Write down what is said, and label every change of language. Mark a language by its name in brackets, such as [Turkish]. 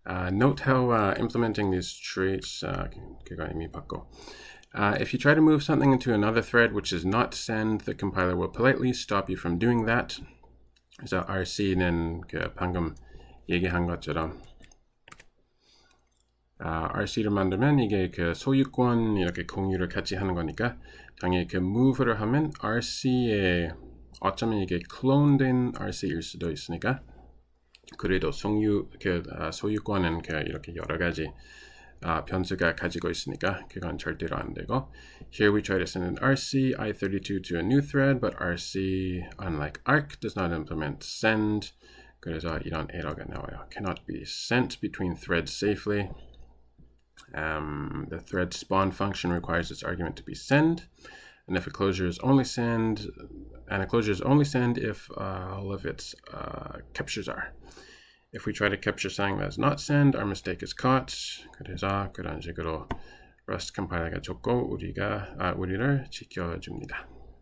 [English] Note how implementing these traits [Korean] 그거 이미 봤고. [English] If you try to move something into another thread which is not send, the compiler will politely stop you from doing that. [Korean] 그래서 RC는 그 방금 얘기한 것처럼 RC를 만들면 이게 그 소유권 이렇게 공유를 같이 하는 거니까 당연히 그 move를 하면 RC에 어쩌면 이게 클론된 RC일 수도 있으니까 그래도 소유권은 그 이렇게 여러 가지 변수가 가지고 있으니까 그건 절대로 안 되고. [English] Here we try to send an RC I32 to a new thread, but RC, unlike ARC, does not implement send. [Korean] 그래서 이런 에러가 나와요. [English] Cannot be sent between threads safely. The thread spawn function requires its argument to be send, and if a closure is only send, if all of its captures are. If we try to capture something that's not send, our mistake is caught. [Korean] 그래서 그런 식으로 Rust 컴파일러가 좋고 우리를 지켜줍니다.